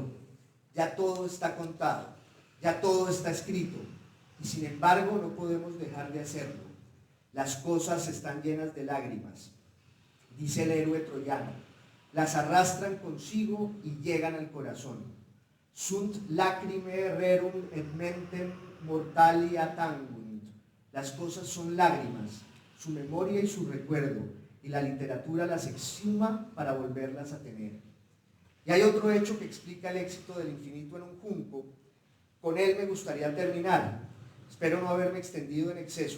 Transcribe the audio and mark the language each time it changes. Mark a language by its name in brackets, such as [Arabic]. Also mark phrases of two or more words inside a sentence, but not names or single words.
[Spanish] Ya todo está contado, ya todo está escrito, y sin embargo no podemos dejar de hacerlo. Las cosas están llenas de lágrimas, dice el héroe troyano. Las arrastran consigo y llegan al corazón. [Latin] Sunt lacrimae rerum et mentem mortalia tangunt. [Spanish] Las cosas son lágrimas, su memoria y su recuerdo, y la literatura las exhuma para volverlas a tener. Y hay otro hecho que explica el éxito del infinito en un junco. Con él me gustaría terminar. Espero no haberme extendido en exceso.